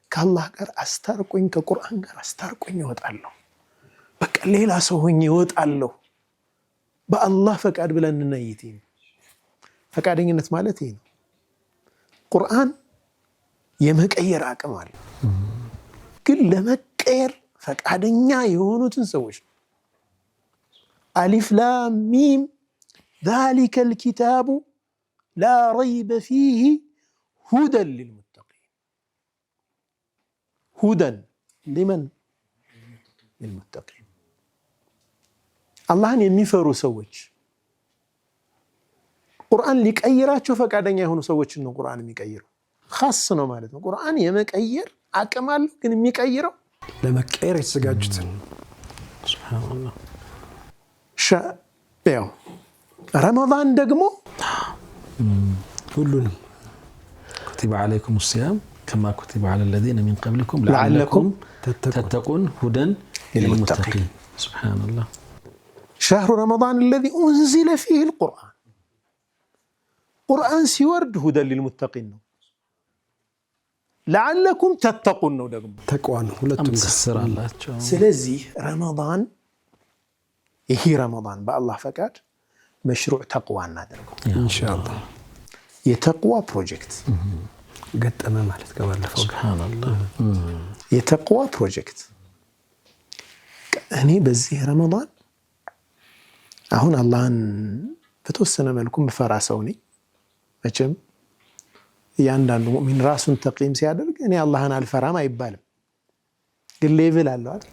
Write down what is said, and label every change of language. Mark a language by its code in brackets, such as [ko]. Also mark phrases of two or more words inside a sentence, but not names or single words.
[am] ከአላህ ጋር አስታርቆኝ ከቁርአን ጋር አስታርቆኝ እወጣለሁ። በቃ ሌላ ሰው ሆኜ እወጣለሁ በአላህ ፈቃድ ብለን እንነይት። ፈቃደኝነት ማለት ይሄ ነው። ቁርአን የመቀየር አቅም አለ። ግን ለመቀየር ፈቃደኛ የሆኑትን ሰዎች [ar] الم ذلك الكتاب لا ريب فيه هدى للمتقين هدى لمن للمتقين [am] አላህን የሚፈሩ ሰዎች ቁርአን ሊቀይራቸው ፈቃደኛ የሆኑ ሰዎችን ነው ቁርአን የሚቀይረው። ኻስ ነው ማለት ነው። ቁርአን የመቀየር አቅም አለው። ግን የሚቀይረው ለመቀየር የተዘጋጁትን ሱብሃንአላህ። ያው ረመዳን ደግሞ ሁሉንም [ar] كتب عليكم الصيام كما كتب على الذين من قبلكم لعلكم تتقون هدى للمتقين. سبحان الله. شهر رمضان الذي أنزل فيه القرآن قرآن سيورد هدى للمتقين لعلكم تتقون [am] تقوى ሁለቱም ስራ አላቸው። ስለዚህ ረመዳን ይሄ ረመዳን በአላህ ፈቃድ [ar] مشروع تقوى [am] እናደርገው ኢንሻአላህ። የተቅዋ ፕሮጀክት ገጠመ ማለት ከባለፈው ሱብሃንአላህ። የተቅዋ ፕሮጀክት እኔ በዚህ ረመዳን አሁን አላህን በተወሰነ መልኩ ምፈራ ሰው ነኝ። መቼም እያንዳንዱ ሙእሚን ራሱን ተቅይም ሲያደርግ እኔ አላህን አልፈራም አይባልም። ግን ሌቭል አለው አይደል?